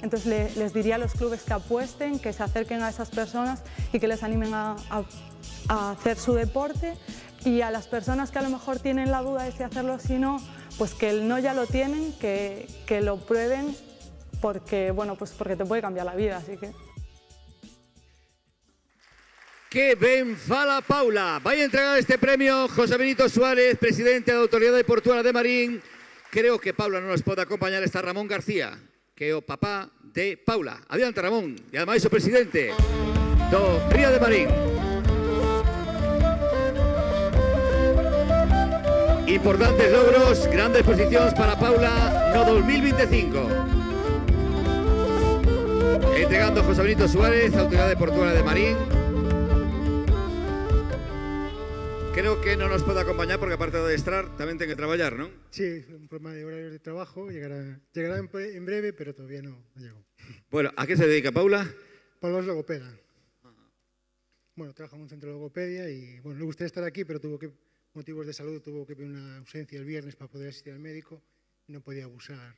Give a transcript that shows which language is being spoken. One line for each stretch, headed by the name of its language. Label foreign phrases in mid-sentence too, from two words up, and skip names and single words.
Spanish: Entonces les diría a los clubes que apuesten, que se acerquen a esas personas y que les animen a hacer su deporte, y a las personas que a lo mejor tienen la duda de si hacerlo o si no, pues que el no ya lo tienen, que lo prueben porque, bueno, pues porque te puede cambiar la vida, así que...
Galician: Que ben fala Paula. Vai a entregar este premio José Benito Suárez, presidente da Autoridade Portuaria de Marín. Creo que Paula non nos pode acompañar, está Ramón García, que é o papá de Paula. Adiante, Ramón. E ademais o presidente do Río de Marín. Importantes logros, grandes posicións para Paula no 2025. Entregando José Benito Suárez, Autoridade Portuaria de Marín. Creo que non nos pode acompañar porque aparte de adestrar tamén ten que traballar, non?
Spanish: Sí, un problema de horarios de trabajo, llegará en breve, pero todavía no llegó. Bueno, ¿a qué se dedica Paula? Paula es logopeda. Bueno, trabaja en un centro de logopedia y bueno, le gustaría estar aquí, pero motivos de salud, tuvo que pedir una ausencia el viernes para poder asistir al médico y no podía abusar.